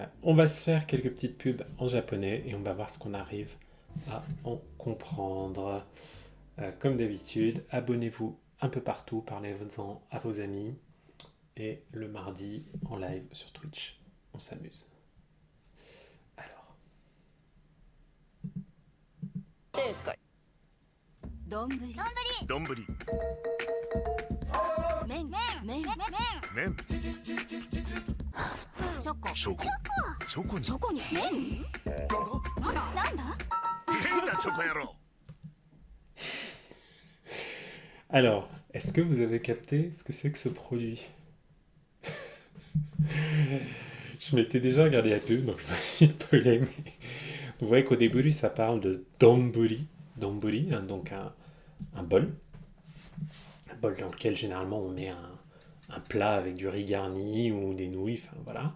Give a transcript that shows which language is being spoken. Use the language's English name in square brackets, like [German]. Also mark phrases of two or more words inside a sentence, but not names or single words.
[French] On va se faire quelques petites pubs en japonais et on va voir ce qu'on arrive à en comprendre. Comme d'habitude, abonnez-vous un peu partout, parlez-en à vos amis. Et le mardi, en live sur Twitch, on s'amuse. Alors, [Japanese] 正解どんぶりどんぶり麺麺麺チョコチョコチョコにチョコに麺なんだ変だチョコ野郎 [French] alors, est-ce que vous avez capté ce que c'est que ce produit? Je m'étais déjà regardé la pub, donc je me suis spoilé, mais vous voyez qu'au début, ça parle de donburi, donburi, hein, donc un bol dans lequel généralement on met un plat avec du riz garni ou des nouilles, enfin voilà.